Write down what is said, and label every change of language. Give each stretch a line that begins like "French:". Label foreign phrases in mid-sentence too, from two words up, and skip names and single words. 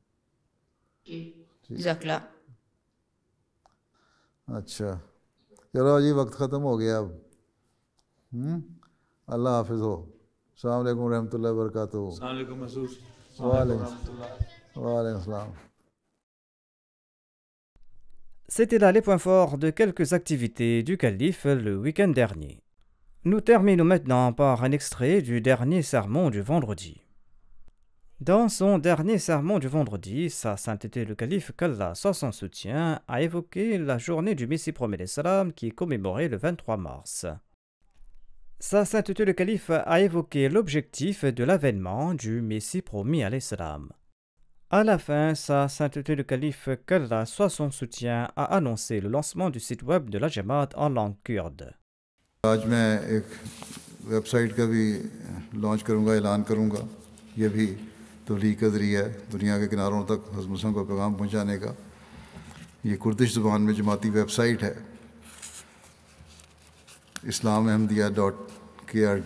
Arabic: جزاک اللہ۔
Urdu: اچھا چلو جی، وقت ختم ہو گیا اب۔ اللہ حافظ ہو۔
Arabic: السلام علیکم ورحمۃ اللہ وبرکاتہ۔ السلام علیکم حضور۔ وعلیکم السلام۔
French: C'était là les points forts de quelques activités du Calife le week-end dernier. Nous terminons maintenant par un extrait du dernier sermon du vendredi. Dans son dernier sermon du vendredi, sa sainteté le calife, qu'Allah soit son soutien, a évoqué la journée du Messie Promis qui est commémorée le 23 mars. Sa sainteté le calife a évoqué l'objectif de l'avènement du Messie Promis à l'Islam. À la fin, sa sainteté le calife, qu'Allah soit son soutien, a annoncé le lancement du site web de la Jama'at en langue kurde.
Urdu: آج میں ایک
English: web site
Urdu: کا بھی لانچ کروں گا، اعلان کروں گا۔ یہ بھی تبلیغ کا ذریعہ ہے دنیا کے کناروں تک حضرت مسلم کو پیغام پہنچانے کا۔ یہ کردش زبان میں جماعتی
English: web site
Urdu: ہے، islamahmadiyya.kurde۔